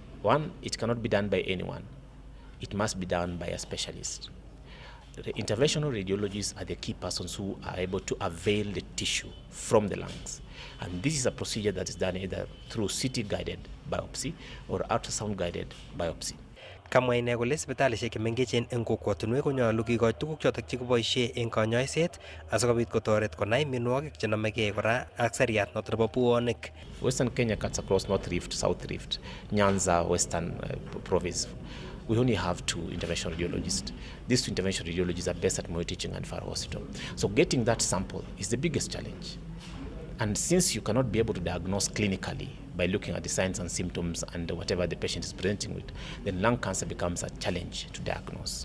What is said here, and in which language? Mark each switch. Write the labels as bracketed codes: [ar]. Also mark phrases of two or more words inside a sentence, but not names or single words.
[en] One, it cannot be done by anyone. It must be done by a specialist. The interventional radiologists are the key persons who are able to avail the tissue from the lungs. And this is a procedure that is done either through CT-guided biopsy or ultrasound-guided biopsy. [kln] Kamwa ine kole sipitalishek chemengechen eng kokwotunwek konyolu kikoch tuguk chotok chekiboisie eng kanyoiset asikobit kotoret konai mionwogik chenomegei kora ak seriat noto nebo puonik. [en] Western Kenya cuts across North Rift, South Rift, Nyanza, Western Province. We only have 2 interventional radiologists. These 2 interventional radiologists are based at Moi Teaching and Referral Hospital. So getting that sample is the biggest challenge. And since you cannot be able to diagnose clinically by looking at the signs and symptoms and whatever the patient is presenting with, then lung cancer becomes a challenge to diagnose.